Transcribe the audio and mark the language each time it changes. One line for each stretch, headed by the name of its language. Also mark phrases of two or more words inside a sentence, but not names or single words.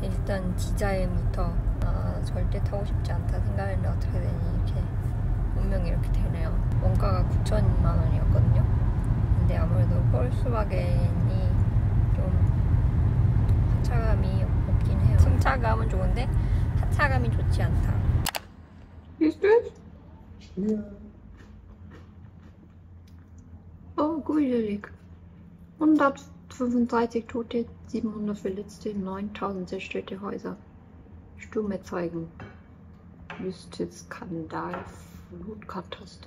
Korean: 일단 디자인부터 절대 타고 싶지 않다 생각했는데 어떻게 되니 이렇게 운명이 이렇게 되네요. 원가가 9,000만 원이었거든요. 근데 아무래도 폴스와겐이 좀 하차감이 없긴 해요. 승차감은 좋은데 하차감이 좋지 않다.
German: Siehst du es? Ja. Oh, gruselig. 135 Tote, 700 Verletzte, 9000 zerstörte Häuser. Stumme Zeugen. Wüste Skandal, Flutkatastrophe.